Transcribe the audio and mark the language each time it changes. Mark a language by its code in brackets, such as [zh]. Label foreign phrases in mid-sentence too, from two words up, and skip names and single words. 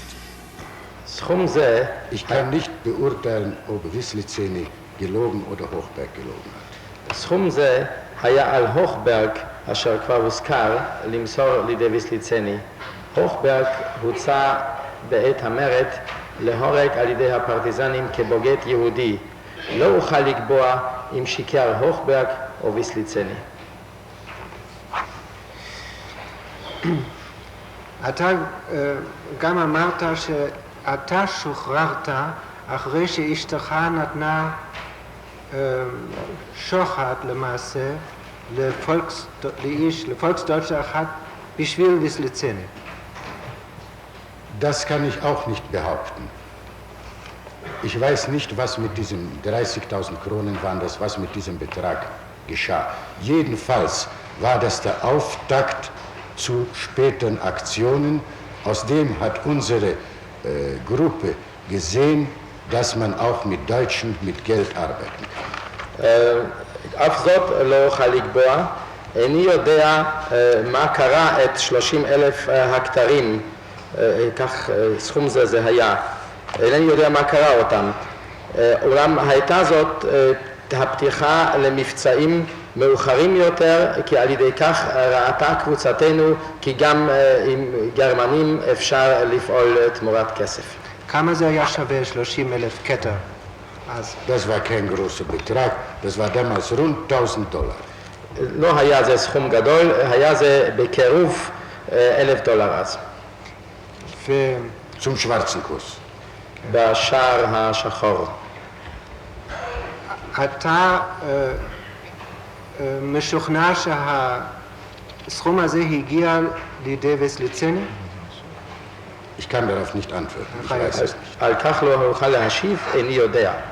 [he] סכום זה, [de] Ich kann nicht beurteilen, ob Wislitzeni gelogen oder Hochberg gelogen hat. [he] סכום זה היה על הוכברג, אשר כבר הוזכר, למסור לידי ויסליצני. הוכברג הוצא בעת המרד להורג על ידי הפרטיזנים כבוגד יהודי. לא אוכל לקבוע אם שיקר הוכברג או ויסליצני. אתה גם אמרת שאתה שוחררת אחרי שאשתך נתנה שוחד למעשה לפולקסדeutsche אחת בשביל ויסליצני. [de] Das kann ich auch nicht behaupten. Ich weiß nicht, was mit diesen 30.000 Kronen waren, was mit diesem Betrag geschah. Jedenfalls war das der Auftakt zu späteren Aktionen. Aus dem hat unsere Gruppe gesehen, dass man auch mit Deutschen mit Geld arbeiten kann. [he] אף זאת לא אוכל לקבוע. איני יודע מה קרה את 30,000 הכתרים, כך סכום זה היה. אינני יודע מה קרה אותם. אולם הייתה זאת הפתיחה למבצעים מאוחרים יותר, כי על ידי כך ראתה קבוצתנו כי גם עם גרמנים אפשר לפעול תמורת כסף. כמה זה היה שווה 30,000 כתר? [de] Das war kein großer Betrag, das war damals rund 1.000 Dollar. [he] לא היה זה סכום גדול, היה זה בקירוב 1,000 דולר אז. [de] Zum schwarzen Kurs. [he] בשער השחור. אתה משוכנע שהסכום הזה הגיע לידי ויסליצני? [de] Ich kann darauf nicht antworten, ich weiß es nicht. [he] על כך לא אוכל להשיב, איני יודע.